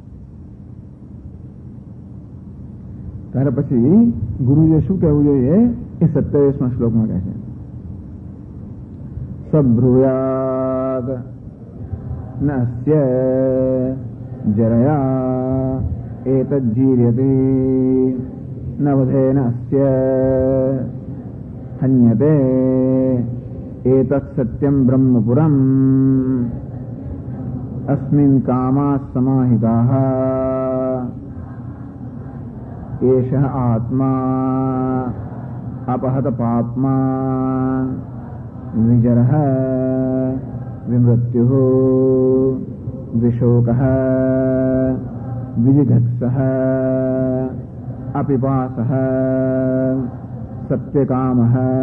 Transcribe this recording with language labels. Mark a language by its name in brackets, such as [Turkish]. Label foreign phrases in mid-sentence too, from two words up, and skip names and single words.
[Gujarati] ત્યારે પછી ગુરુજીએ શું કહેવું જોઈએ એ 27મા શ્લોકમાં કહે છે, [Sanskrit] સબ્રુયાદ નસ્ય જરયા એતજ્જીર્યતે ન વધેન અસ્ય हन्यते एतत् सत्यं ब्रह्मपुरम् अस्मिन् कामाः समाहिताः एषः आत्मा अपहत पाप्मा विजरः विमृत्युः विशोकः विजिघत्सः अपिपासः सत्यकामः